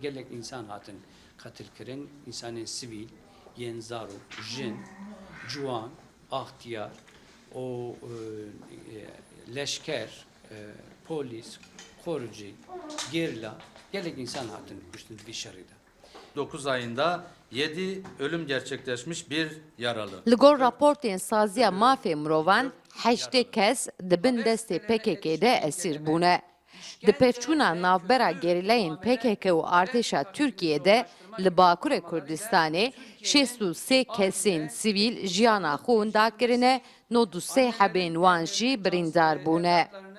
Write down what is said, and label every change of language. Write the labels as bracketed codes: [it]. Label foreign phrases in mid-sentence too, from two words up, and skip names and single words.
[ku] Gelek insan hatin qatil kirin. İnsanên sivîl, yên zarok, jin, ciwan, axtiyar, o leşker, polis, korucu, gerilla, gelek insan hatin kuştun [tr] bir şeride. 9 ayında 7 ölüm gerçekleşmiş, bir yaralı. [ku] Li gor raportên saziya mafê mirovan 8 kes dibin destê PKK'de esir bûne. Di pevçûna navbera gerîlayên PKK û artêşa Tirkiyeyê li Bakurê Kurdistanê 63 kesên sivîl jiyana xwe winda kirine, 93 hebên wan jî birîndar bûne.